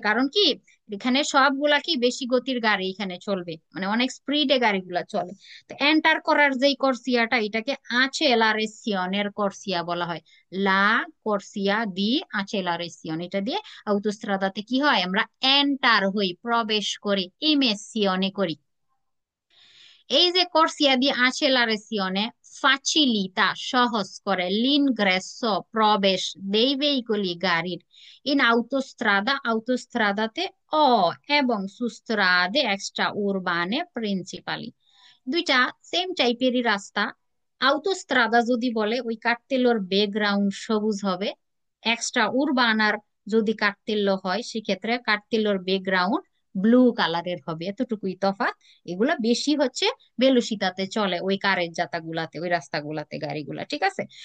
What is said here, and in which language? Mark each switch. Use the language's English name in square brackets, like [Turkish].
[Bangla] কারণ কি, এখানে সবগুলা কি বেশি গতির গাড়ি এখানে চলবে, মানে অনেক স্পিডে গাড়িগুলা চলে। তো এন্টার করার যেই কর্সিয়াটা, এটাকে আচেলারেসিয়নের কর্সিয়া বলা হয়। লা কর্সিয়া দি আচেলারেসিয়ন, এটা দিয়ে আউটোস্ট্রাদাতে কি হয়, আমরা এন্টার হই, প্রবেশ করি, ইমেসিয়নে করি। এই যে [Italian] corsia di accelerazione facilita, [Bangla] সহজ করে, [Italian] l'ingresso, [Bangla] প্রবেশ, [Italian] dei veicoli, [Bangla] গাড়ির, [Italian] in autostrada, autostradaতে, [Bangla] ও এবং [Italian] su strade extra urbane principali, [Bangla] দুইটা সেম টাইপেরই রাস্তা। আউটোস্ট্রাদা যদি বলে ওই কার্তেলোর ব্যাকগ্রাউন্ড সবুজ হবে, এক্সট্রা উরবানার যদি কার্তেল্য হয় সেক্ষেত্রে কার্তেল্যর ব্যাকগ্রাউন্ড ব্লু কালারের হবে, এতটুকুই তফাৎ। এগুলা বেশি হচ্ছে বেলুসিতাতে চলে, ওই কারের জাতাগুলাতে, ওই রাস্তাগুলাতে গাড়িগুলা, ঠিক আছে?